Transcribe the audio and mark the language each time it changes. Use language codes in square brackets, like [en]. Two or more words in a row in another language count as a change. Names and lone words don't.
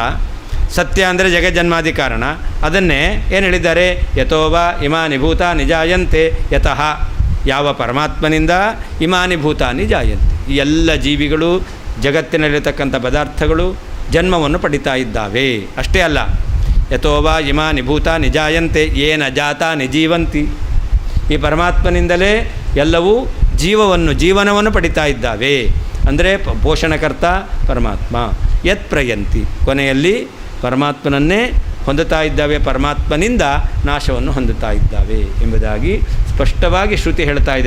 [kn] ಸತ್ಯ ಅಂದರೆ ಜಗಜ್ಜನ್ಮಾದಿ ಕಾರಣ, ಅದನ್ನೇ ಏನು ಹೇಳಿದ್ದಾರೆ? [sa] ಯಥೋವಾ ಇಮಾನಿ ಭೂತಾನಿ ಜಾಯಂತೆ, ಯತಃ [kn] ಯಾವ ಪರಮಾತ್ಮನಿಂದ [sa] ಇಮಾನಿ ಭೂತಾನಿ ಜಾಯಂತೆ, [kn] ಈ ಎಲ್ಲ ಜೀವಿಗಳು ಜಗತ್ತಿನಲ್ಲಿರತಕ್ಕಂಥ ಪದಾರ್ಥಗಳು ಜನ್ಮವನ್ನು ಪಡಿತಾ ಇದ್ದಾವೆ. ಅಷ್ಟೇ ಅಲ್ಲ, [sa] ಯಥೋವಾ ಇಮಾನಿ ಭೂತಾನಿ ಜಾಯಂತೆ ಯೇನ ಜಾತಾನಿ ಜೀವಂತಿ, [kn] ಈ ಪರಮಾತ್ಮನಿಂದಲೇ ಎಲ್ಲವೂ ಜೀವನವನ್ನು ಪಡಿತಾ ಇದ್ದಾವೆ. ಅಂದರೆ ಪೋಷಣಕರ್ತ ಪರಮಾತ್ಮ. [sa] ಯತ್ ಪ್ರಯಂತಿ, [kn] ಕೊನೆಯಲ್ಲಿ ಪರಮಾತ್ಮನನ್ನೇ ಹೊಂದುತ್ತಾ ಇದ್ದಾವೆ, ಪರಮಾತ್ಮನಿಂದ ನಾಶವನ್ನು ಹೊಂದುತ್ತಾ ಇದ್ದಾವೆ ಎಂಬುದಾಗಿ ಸ್ಪಷ್ಟವಾಗಿ ಶ್ರುತಿ ಹೇಳ್ತಾ ಇದೆ.